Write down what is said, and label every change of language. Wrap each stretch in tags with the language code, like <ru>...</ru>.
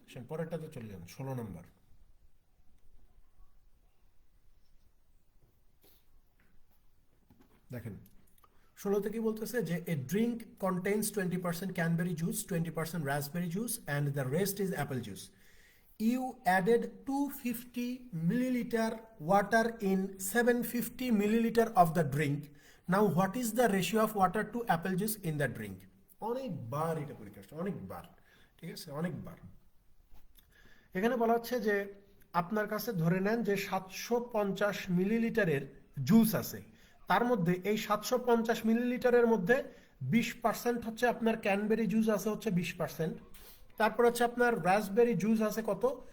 <bn>পরেরটাতে চলে যান, 16 নম্বর। দেখেন 16তে কি বলতেছে যে</bn> <en>A drink contains 20% cranberry juice, 20% raspberry juice and the rest is apple juice. You added 250 milliliter water in 750 milliliter of the drink. Now what is the ratio of water to apple juice in the drink?</en> <bn>অনেকবার এটা পরীক্ষা আসছে, অনেকবার। ঠিক আছে, অনেকবার। এখানে বলা হচ্ছে যে আপনার কাছে ধরে নেন যে 750 মিলিলিটারের জুস আছে। তার মধ্যে এই 750 মিলিলিটারের মধ্যে 20% হচ্ছে আপনার ক্যানবেরি জুস আছে হচ্ছে 20%। তারপর হচ্ছে আপনার রাসবেরি জুস আছে কত?</bn>